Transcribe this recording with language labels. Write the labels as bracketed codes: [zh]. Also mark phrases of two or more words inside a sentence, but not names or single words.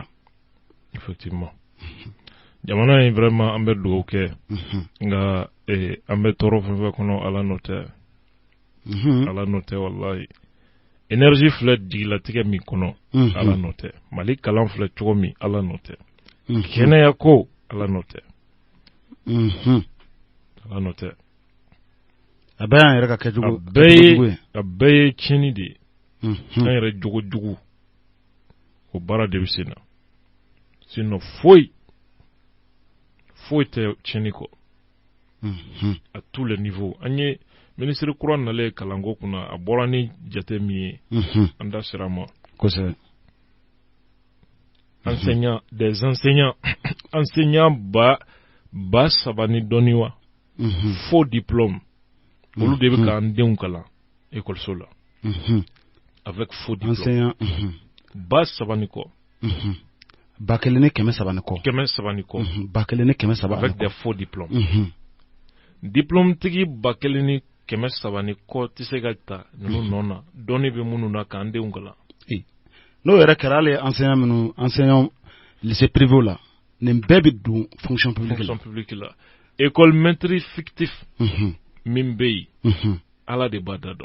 [bm] effectivement jamana in vraiment an bɛ dugawu kɛ nka an bɛ tɔɔrɔ fɛn fɛn kɔnɔ ala n'o tɛ wallahi énergie filɛ jigilatigɛ min kɔnɔ ala n'o tɛ mali kalan filɛ cogo min ala n'o tɛ kɛnɛya ko ala n'o tɛ ala n'o tɛ a bɛɛ y'an yɛrɛ ka kɛcogo a bɛɛ ye tiɲɛni de ye an yɛrɛ jogo jugu o baara de bɛ sen na sinon foyi tɛ tiɲɛni kɔ [fr] à tous les niveaux [bm] an ye ministre kura nalen kalanko kunna a bɔra ni jate min ye an da sira ma kosɛbɛ [fr] des enseignants [bm] ba saba ni dɔɔni wa [fr] faux diplôme [bm] olu de bɛ k'an denw kalan école la [fr] avec faux diplôme [bm] ba saba ni kɔ ba kelen ni kɛmɛ saba ni kɔ ba kelen ni kɛmɛ saba [fr] avec des faux diplômes diplôme [bm] tigi ba kelen ni kɛmɛ saba ni kɔ tɛ se ka ta ninnu nɔ na dɔɔni bɛ minnu na k'an denw kalan n'o yɛrɛ kɛra hali [fr] enseignant lycée privé [bm] la nin bɛɛ bɛ don [fr] fonction publique [bm] la [fr] école maîtrise fictif [bm] min bɛ yen ala de b'a da dɔn